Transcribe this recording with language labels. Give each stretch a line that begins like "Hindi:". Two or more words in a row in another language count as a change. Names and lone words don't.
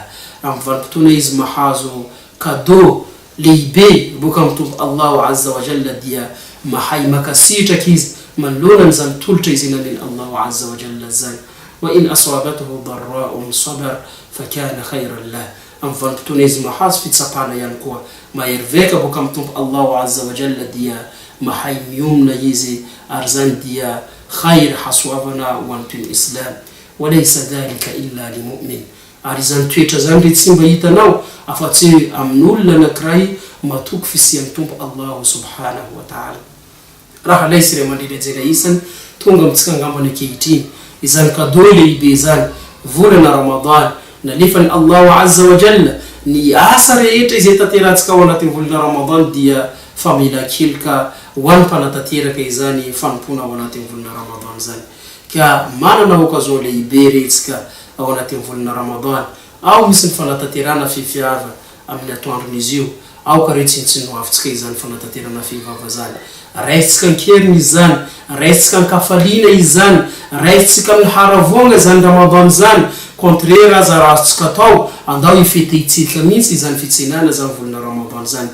Malagasy: Amin'ny vanim-potoana izy mahazo cadeau lehibe boka amin'ny
Arabic: الله عز وجل
Malagasy: dia mahay makasitraka izy manoloana zany tolotra izy namin
Arabic: الله عز وجل
Malagasy: zany,
Arabic: وإن أصابته ضراء صبر فكان خيرا له.
Malagasy: Amin'ny vanim-potoana izy mahazo fitsapana ihany koa maheriveka boka amin'ny
Arabic: الله عز وجل
Malagasy: dia mahay miomina izy ary zany dia khayr hasoavana ho an'ny islam,
Arabic: وليس ذلك إلا للمؤمن.
Malagasy: Ary zany toetra zany re tsy mba hitanao afa-tsy amin'olona anankiray matoky fisian'ny tompo
Arabic: الله سبحانه وتعالى.
Malagasy: Raha laisy re mandrindrejera isany tonga amitsika angambany ankehitriny izany cadeau lehibe zany volana Ramadan nalefany
Arabic: الله عز وجل
Malagasy: ny asa rehetra izay tanterantsika ao anatin'ny volana Ramadan dia famela-keloka ho an'ny mpanatanteraka izany fanompona ao anatin'ny volana Ramadan zany. Ka manana occasion lehibe retsika ao anatin'ny volana Ramadan, ao misy ny fanatanterana fifiava amin'ny atoandron'izy io, ao ka re tsinoavitsika izany fanatanterana fivava zany, raisitsika ankeriny izy zany, raisitsika ankafaliana izy zany, raisitsika amin'ny haravoana zany Ramadan zany, contraire aza razontsika atao andao ifetehitsika mihitsy izany fitsenana zany volana Ramadan zany.